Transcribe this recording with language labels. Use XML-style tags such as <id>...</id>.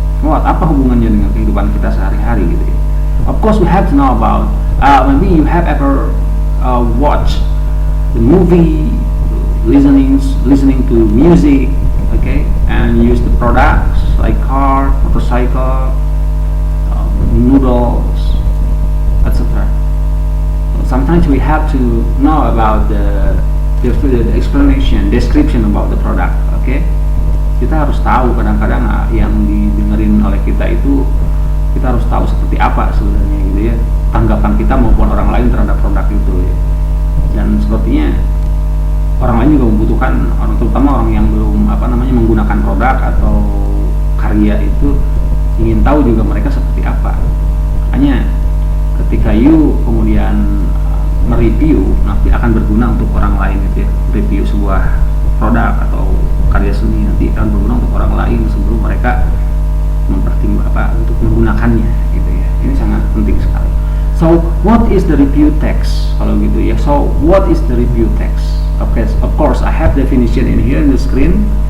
<id>Apa hubungannya dengan kehidupan kita sehari-hari gitu ya?</id> <en>Of course, we have to know about. Maybe you have ever watched the movie, listening to music, okay, and use the products like car, motorcycle, noodles, etc. Sometimes we have to know about the description about the product, okay?</en> <id>Kita harus tahu kadang-kadang yang didengerin oleh kita itu, kita harus tahu seperti apa sebenarnya gitu ya, tanggapan kita maupun orang lain terhadap produk itu ya. Dan sepertinya orang lain juga membutuhkan, terutama orang yang belum menggunakan produk atau karya itu, ingin tahu juga mereka seperti apa. Hanya ketika you kemudian mereview, nanti akan berguna untuk orang lain gitu ya. Review sebuah produk atau karya seni nanti akan berguna untuk orang lain sebelum mereka mempertimbangkan untuk menggunakannya gitu ya. Ini sangat penting sekali.</id> <en>So what is the review text</en> <id>kalau gitu ya?</id> <en>So what is the review text? Okay, of course I have definition in here in the screen.</en>